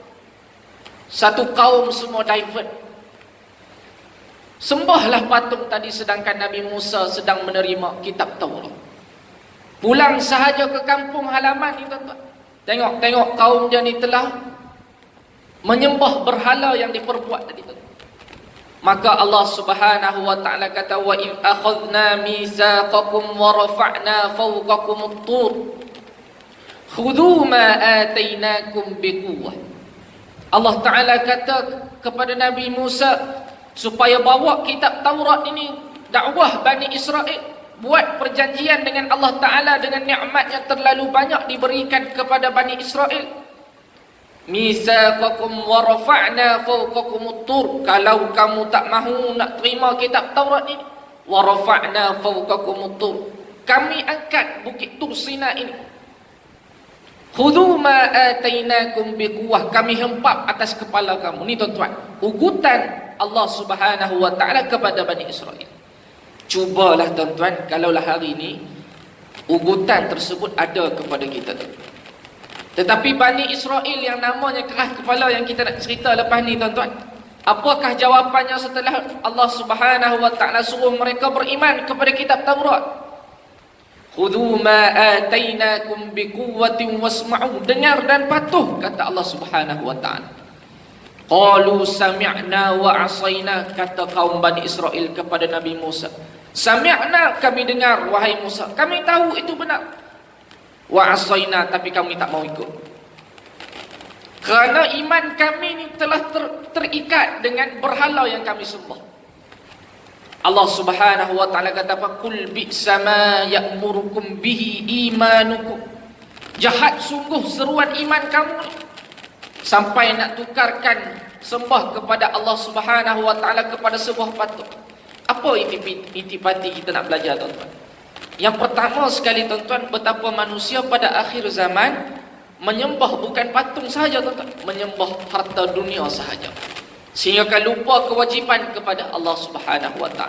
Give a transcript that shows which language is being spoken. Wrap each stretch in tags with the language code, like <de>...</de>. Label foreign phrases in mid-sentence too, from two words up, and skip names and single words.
<ms>Satu kaum semua divert, sembahlah patung tadi, sedangkan Nabi Musa sedang menerima kitab Taurat. Pulang sahaja ke kampung halaman ni, tuan-tuan, tengok kaum dia ni telah menyembah berhala yang diperbuat tadi, tuan-tuan. Maka Allah</ms> <ar>سبحانه وتعالى</ar> <ms>kata,</ms> <ar>وإذ أخذنا ميثاقكم ورفعنا فوقكم الطور خذوا ما آتيناكم بقوة.</ar> <ms>Allah Taala kata kepada Nabi Musa supaya bawa kitab Taurat ini, dakwah Bani Israel, buat perjanjian dengan Allah Taala dengan nikmat yang terlalu banyak diberikan kepada Bani Israel.</ms> <ar>ميثاقكم ورفعنا فوقكم الطور.</ar> <ms>Kalau kamu tak mahu nak terima kitab Taurat ini,</ms> <ar>ورفعنا فوقكم الطور,</ar> <ms>kami angkat bukit Tur Sina ini.</ms> <ar>خذوا ما آتيناكم بقوة,</ar> <ms>kami hempap atas kepala kamu. Ni, tuan-tuan, ugutan Allah</ms> <ar>سبحانه وتعالى</ar> <ms>kepada Bani Israel. Cubalah, tuan-tuan, kalaulah hari ini ugutan tersebut ada kepada kita, tuan-tuan. Tetapi Bani Israel yang namanya keras kepala yang kita nak cerita lepas ni, tuan-tuan, apakah jawapannya setelah Allah</ms> <ar>سبحانه وتعالى</ar> <ms>suruh mereka beriman kepada kitab Taurat?</ms> <ar>خذوا ما آتيناكم بقوة واسمعوا,</ar> <ms>dengar dan patuh, kata Allah</ms> <ar>سبحانه وتعالى. قالوا سمعنا وعصينا,</ar> <ms>kata kaum Bani Israel kepada Nabi Musa, sami'na, kami dengar wahai Musa, kami tahu itu benar.</ms> <ar>وعصينا,</ar> <ms>tapi kami tak mau ikut. Kerana iman kami ni telah terikat dengan berhala yang kami sembah. Allah</ms> <ar>سبحانه وتعالى</ar> <ms>kata,</ms> <ar>فقل بئس ما يأمركم به إيمانكم.</ar> <ms>Jahat sungguh seruan iman kamu ni, sampai nak tukarkan sembah kepada Allah</ms> <ar>سبحانه وتعالى</ar> <ms>kepada sebuah patung. Apa intipati kita nak belajar, tuan-tuan? Yang pertama sekali, tuan-tuan, betapa manusia pada akhir zaman menyembah bukan patung sahaja, tuan-tuan, menyembah harta dunia sahaja, sehingga kan lupa kewajiban kepada Allah</ms> <ar>سبحانه وتعالى.</ar>